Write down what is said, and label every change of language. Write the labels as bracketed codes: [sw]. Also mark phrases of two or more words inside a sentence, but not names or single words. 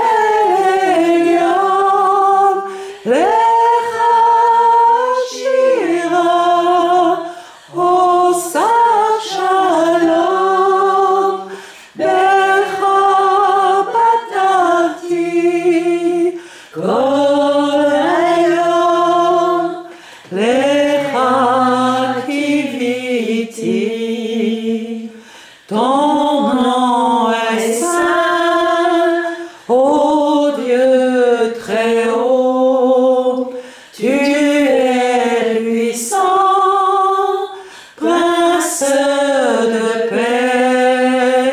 [he] עליון, לך שירה, אוצר שלום, בך בטחתי, כל היום, לך קיויתי. [fr] Ton nom est saint, ô Dieu très haut, tu es puissant, prince de paix.